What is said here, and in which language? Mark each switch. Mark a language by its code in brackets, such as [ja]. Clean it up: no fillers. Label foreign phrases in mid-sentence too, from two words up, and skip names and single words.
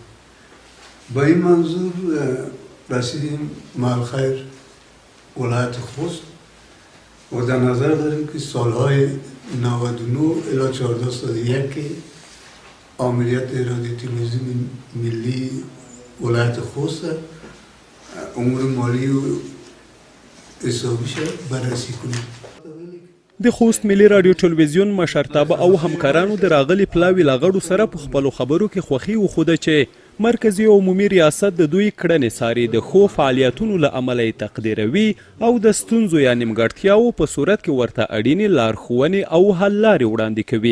[fa] با این منظور رسیدیم مالخیر ولایت خوست و در نظر داریم که سالهای 99 الی 1401 که آمریت رادیو تلویزیون ملی ولایت خوست امور مالی و حسابیش بررسی کنیم. [ps] د خوست ملي رادیو ټلویزیون مشرتابه او همکارانو د راغلي پلاوي له غړو سره په خپلو خبرو کې خوښي وښوده چې مرکزي عمومي ریاست د دوی کړنې څاري، د ښو فعالیتونو له امله یې تقدیروي او د ستونزو یا نیمګړتیاوو په صورت کې ورته اړینې لارښوونې او حل لارې وړاندې کوي.